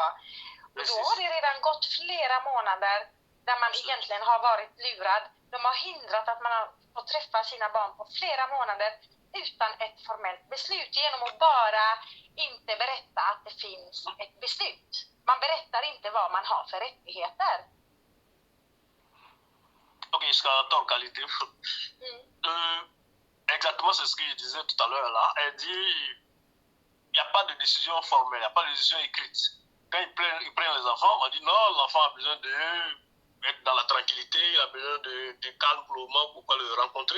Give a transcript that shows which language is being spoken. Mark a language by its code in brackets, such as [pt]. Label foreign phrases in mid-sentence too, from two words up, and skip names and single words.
[sv] Och då har det redan gått flera månader där man egentligen har varit lurad. De har hindrat att man har fått träffa sina barn på flera månader utan ett formellt beslut, genom att bara inte berätta att det finns ett beslut. Man berättar inte vad man har för rättigheter. [fr] Ok, je suis en qualité. Exactement, c'est ce que je disais tout à l'heure là. Elle dit il n'y a pas de décision formelle, il n'y a pas de décision écrite. Quand ils prennent les enfants, on dit non, l'enfant a besoin d'être dans la tranquillité, il a besoin de calme pour le moment pour pouvoir le rencontrer.